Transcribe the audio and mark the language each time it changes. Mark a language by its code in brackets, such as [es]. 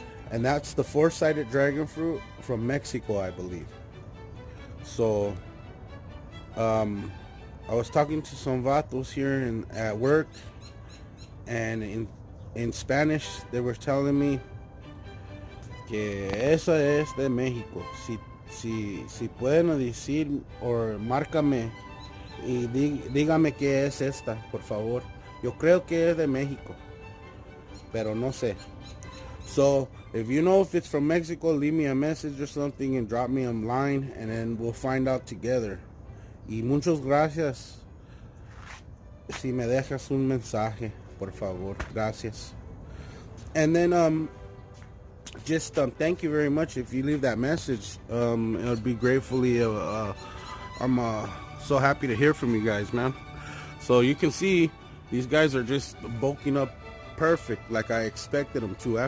[en] And that's the four-sided dragon fruit from Mexico, I believe. So I was talking to some vatos here at work, and in Spanish they were telling me [es] que esa es de México. Si pueden decir o márcame y dígame qué es esta, por favor. Yo creo que es de México, pero no sé. [en] So if you know if it's from Mexico, leave me a message or something and drop me a line, and then we'll find out together. [es] Y muchas gracias. Si me dejas un mensaje, por favor. Gracias. [en] And then just thank you very much if you leave that message. It would be gratefully. I'm so happy to hear from you guys, man. So you can see these guys are just bulking up perfect, like I expected them to.